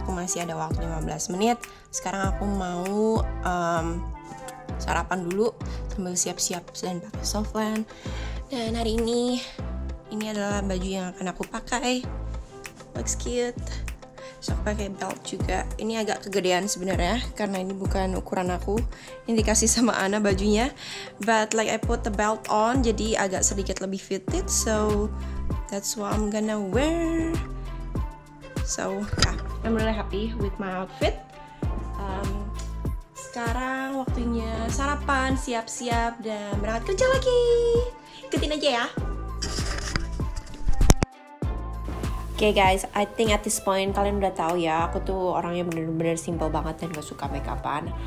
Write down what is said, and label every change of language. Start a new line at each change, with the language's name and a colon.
Indonesian: Aku masih ada waktu 15 menit. Sekarang aku mau sarapan dulu sambil siap-siap dan pakai softland. Dan hari ini adalah baju yang akan aku pakai.
English: Looks cute.
Indonesian: So aku pakai belt juga. Ini agak kegedean sebenarnya karena ini bukan ukuran aku. Ini dikasih sama Ana bajunya.
English: But like I put the belt on,
Indonesian: jadi agak sedikit lebih fitted.
English: So that's what I'm gonna wear. So yeah, I'm really happy with my outfit.
Indonesian: Sekarang waktunya sarapan, siap-siap dan berangkat kerja lagi. Ikutin aja ya. Oke guys,
English: I think at this point
Indonesian: kalian udah tahu ya, aku tuh orangnya bener-bener simple banget dan gak suka make upan.